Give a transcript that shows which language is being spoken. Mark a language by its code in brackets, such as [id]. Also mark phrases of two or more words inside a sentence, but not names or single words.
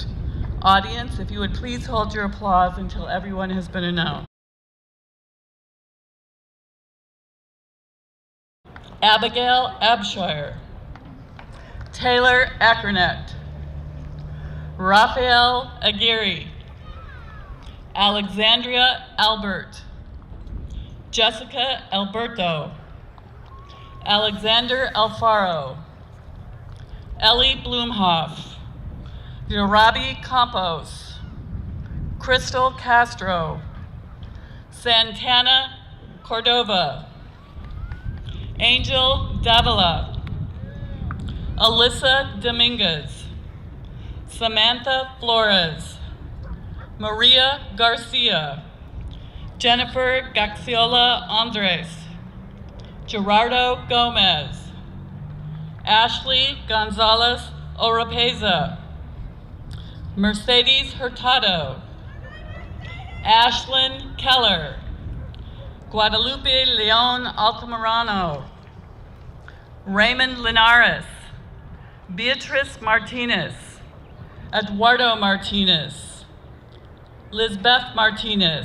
[en] Audience, if you would please hold your applause until everyone has been announced. Abigail Abshire, Taylor Ackernet, Raphael Aguirre, Alexandria Albert, Jessica Alberto, Alexander Alfaro, Ellie Blumhoff, Yorabi Campos, Crystal Castro, Santana Cordova, Angel Davila, Alyssa Dominguez, Samantha Flores, Maria Garcia, Jennifer Gaxiola Andres, Gerardo Gomez, Ashley Gonzalez Oropeza, Mercedes Hurtado, Ashlyn Keller, Guadalupe Leon Altamirano, Raymond Linares, Beatrice Martinez, Eduardo Martinez, Lizbeth Martinez,